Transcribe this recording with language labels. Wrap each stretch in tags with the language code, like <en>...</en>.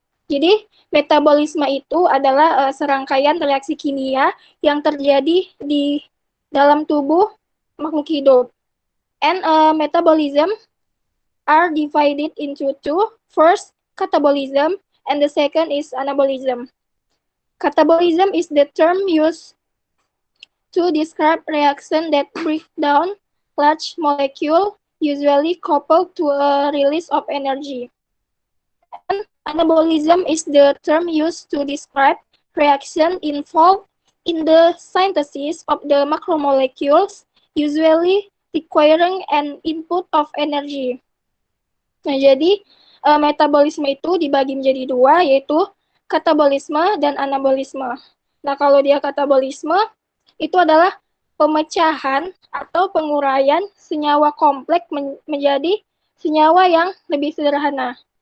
<id>Jadi metabolisme itu adalah serangkaian reaksi kimia yang terjadi di dalam tubuh makhluk hidup.</id> <en>And metabolism are divided into two. First, catabolism, and the second is anabolism. Catabolism is the term used to describe reaction that break down large molecule, usually coupled to a release of energy. And anabolism is the term used to describe reaction involved in the synthesis of the macromolecules, usually requiring an input of energy.</en> <id>Nah, jadi metabolisme itu dibagi menjadi dua, yaitu katabolisme dan anabolisme. Nah, kalau dia katabolisme, itu adalah pemecahan atau penguraian senyawa kompleks menjadi senyawa yang lebih sederhana.</id>